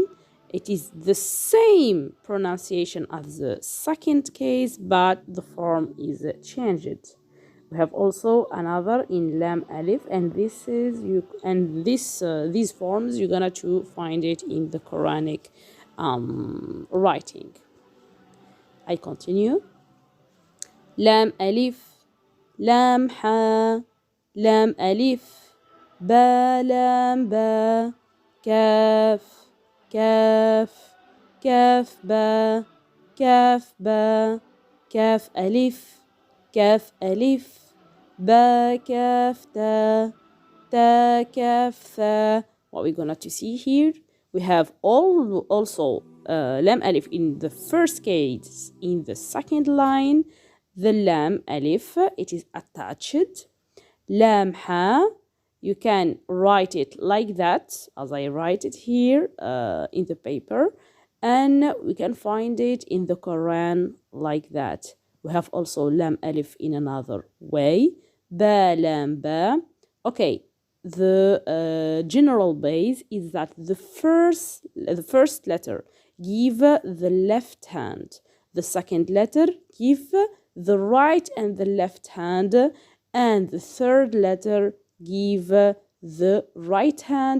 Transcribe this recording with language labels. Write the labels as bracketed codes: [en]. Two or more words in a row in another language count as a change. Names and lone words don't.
[en] It is the same pronunciation as the second case, but the form is changed. We have also another in [ar] لام ألف, [en] and this is these forms you're gonna to find it in the Quranic writing. I continue. [ar] لام ألف، لام ها، لام ألف، با لام با، كاف، كاف، كاف با، كاف با، كاف ألف, كاف ألف, با كاف تا, تا كاف ثا. [en] What we're gonna to see here, we have also [ar] لام ألف [en] in the first case. In the second line, the [ar] لام ألف, [en] it is attached. [ar] لام ها, [en] you can write it like that, as I write it here in the paper, and we can find it in the Quran like that. We have also [ar] لام ألف [en] in another way. [ar] با لام با. [en] Okay, the general base is that the first letter give the left hand. The second letter give the right and the left hand, and the third letter give the right hand.